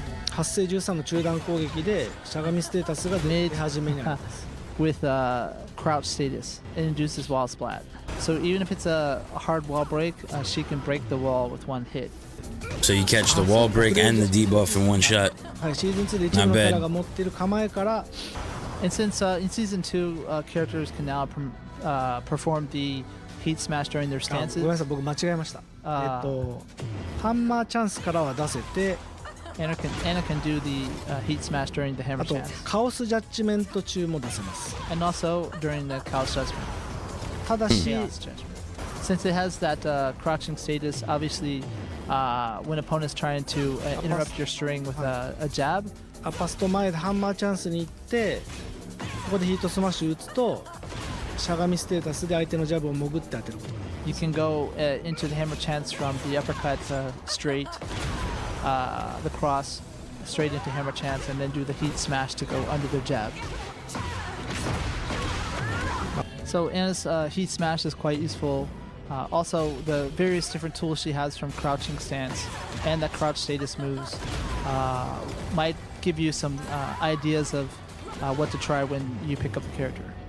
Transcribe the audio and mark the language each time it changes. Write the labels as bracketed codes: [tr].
[ja] 発生13の中段攻撃でしゃがみステータスが出始めにあります。 [en] with crouch status. It induces wall splat. So even if it's a hard wall break, she can break the wall with one hit. So you catch the wall break and the debuff in one shot. [ja] はい、シーズン2で一部のキャラが持っている構えから、 [en] And since in season 2, characters can now perform the heat smash during their [ja] ごめん [en] stances. [ja] なさい僕間違えました。あハンマーチャンスからは出せて、 [en] Anna can do the heat smash during the hammer [ja] あと [en] chance. [ja] カオスジャッジメント中も出せます。 [en] And also during the Chaos Judgment. [ja] ただし、 [en] Chaos Judgment. Since it has that crouching status, obviously, when opponents trying to interrupt your string with a jab, [ja] アパスト前でハンマーチャンスに行ってここでヒートスマッシュ打つとしゃがみステータスで相手のジャブを潜って当てることがで [en] you can go into the hammer chance from the uppercut straight, the cross straight into hammer chance, and then do the heat smash to go under the jab. So Anna's heat smash is quite useful. Also, the various different tools she has from crouching stance and that crouch status moves might give you some ideas of what to try when you pick up the character.